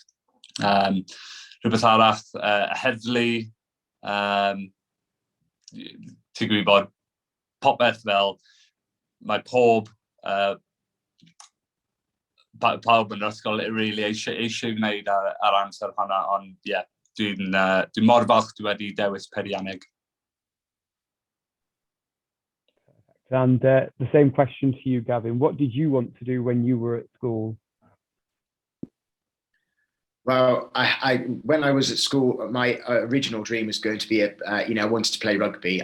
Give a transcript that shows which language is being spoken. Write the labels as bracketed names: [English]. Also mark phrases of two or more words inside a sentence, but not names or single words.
[Welsh] Rhywbeth arall, heddlu, ti'n gwybod, popeth fel mae pawb yn yr ysgol really eisiau gwneud ar amser hwnna, ond ie, dwi'n mor falch dwi wedi dewis peirianneg. [English] And the same question to you, Gavin. What did you want to do when you were at school? Well, when I was at school, my original dream was going to be I wanted to play rugby.